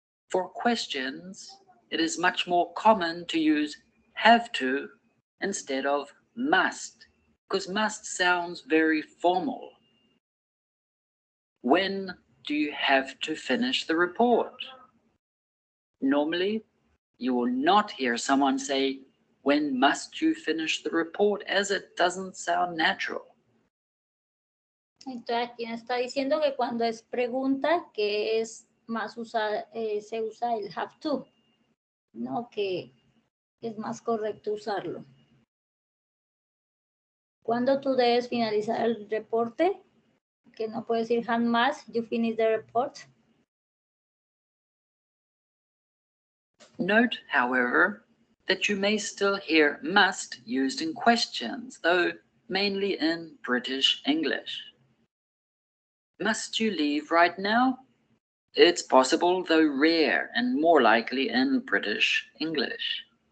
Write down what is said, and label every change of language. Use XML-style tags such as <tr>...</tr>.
<en>For questions, it is much more common to use have to instead of must, because must sounds very formal. When do you have to finish the report? Normally, you will not hear someone say, when must you finish the report, as it doesn't sound natural.</en> <es>Entonces aquí nos está diciendo que cuando es pregunta, que es más se usa el have to, ¿no? Que es más correcto usarlo. ¿Cuándo tú debes finalizar el reporte? Que no puedes decir jamás,</es> <en>you finish the report. Note, however, that you may still hear must used in questions, though mainly in British English. Must you leave right now? It's possible, though rare and more likely in British English.</en>